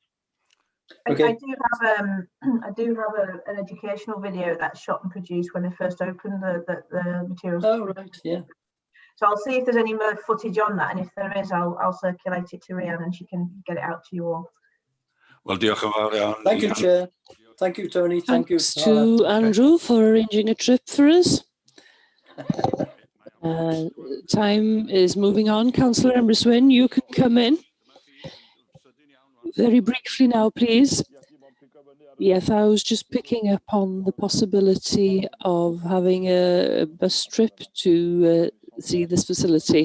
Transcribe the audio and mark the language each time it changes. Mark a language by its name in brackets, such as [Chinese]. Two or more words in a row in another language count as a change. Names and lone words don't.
[English] I do have an educational video that's shot and produced when they first opened the materials. Oh right, yeah. So I'll see if there's any more footage on that, and if there is, I'll circulate it to Rhiannon and she can get it out to you all. Well, [Welsh] diolch yn fawr iawn. [English] Thank you, Chair. Thank you, Tony. Thank you. Thanks to Andrew for arranging a trip for us. Time is moving on. Councillor Emryswyn, you can come in. Very briefly now, please. Yes, I was just picking up on the possibility of having a bus trip to see this facility.